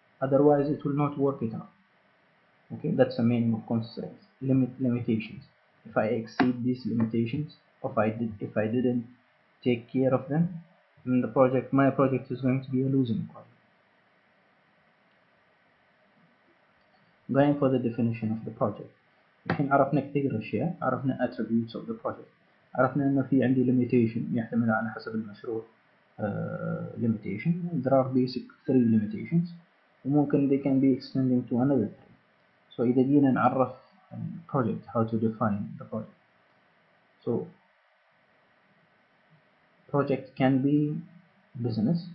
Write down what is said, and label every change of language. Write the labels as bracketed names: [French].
[English] Otherwise it will not work it out. Okay, that's the meaning of constraints. Limitations. If I exceed these limitations, if I didn't take care of them, then my project is going to be a losing project. going for the definition of the project. [Arabic] الحين عرفنا كثير أشياء، عرفنا [English] attributes of the project، [Arabic] عرفنا إنه في عندي limitation يعتمد على حسب المشروع. [English] Limitation. There are basic 3 limitations [Arabic] وممكن [English] they can be extending to another 3. So [Arabic] إذا جينا نعرف [English] project, how to define the project. So project can be business.